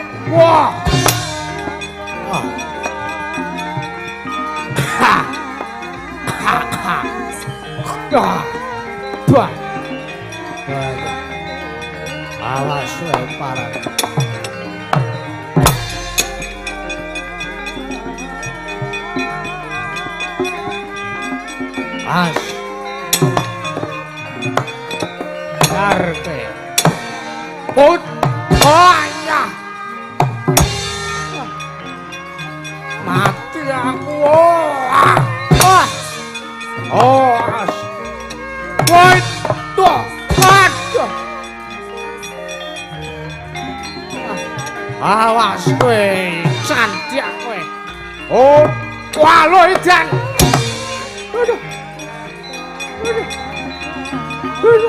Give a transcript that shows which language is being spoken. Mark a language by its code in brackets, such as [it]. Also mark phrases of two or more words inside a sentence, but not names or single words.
[jv] Wah. Wah. Ha. Ha. Ha. Ah. Bah. Awas wae parah. As. Arte. Put. Oh ya. Mati aku. Oh. Oh. As. Wait. Tuh. Aduh. Awas kowe, cantik kowe. Oh, wah lo edan. Aduh. Aduh. Aduh.